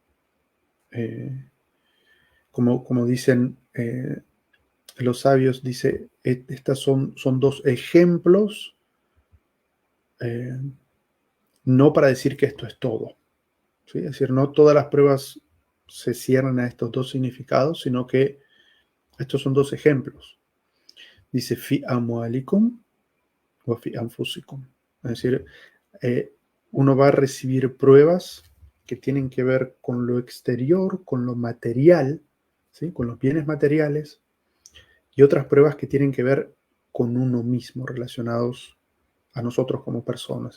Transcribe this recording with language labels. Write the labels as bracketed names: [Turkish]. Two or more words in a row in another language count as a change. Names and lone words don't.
[Spanish] Como dicen los sabios, dice, estas son dos ejemplos no para decir que esto es todo, ¿sí? Es decir, no todas las pruebas se cierran a estos dos significados, sino que estos son dos ejemplos. Dice, [Arabic] في أموالكم وفي أنفسكم. [Spanish] Es decir, eh, uno va a recibir pruebas que tienen que ver con lo exterior, con lo material, ¿sí? Con los bienes materiales, y otras pruebas que tienen que ver con uno mismo, relacionados a nosotros como personas.